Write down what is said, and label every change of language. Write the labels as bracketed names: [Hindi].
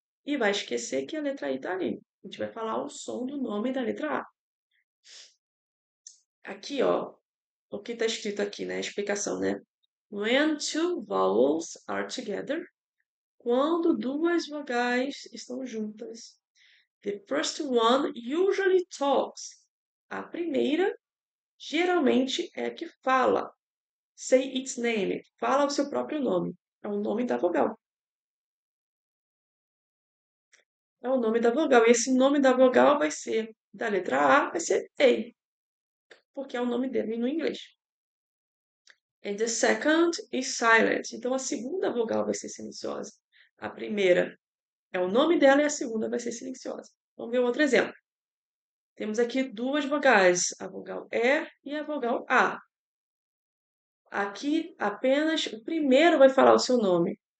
[Portuguese] E vai esquecer que a letra I está ali. A gente vai falar o som do nome da letra A. Aqui, ó, o que está escrito aqui, né? A explicação, né? [English] When two vowels are together, [Portuguese] quando duas vogais estão juntas. [English] The first one usually talks. [Portuguese] A primeira geralmente é a que fala. [English] Say its name. [Portuguese] Fala o seu próprio nome. É o nome da vogal. É o nome da vogal. E esse nome da vogal vai ser, da letra A, vai ser A. Porque é o nome dele no inglês. [English] And the second is silent. [Portuguese] Então, a segunda vogal vai ser silenciosa. A primeira é o nome dela e a segunda vai ser silenciosa. Vamos ver outro exemplo. Temos aqui duas vogais, a vogal E e a vogal A. Aqui apenas o primeiro vai falar o seu nome.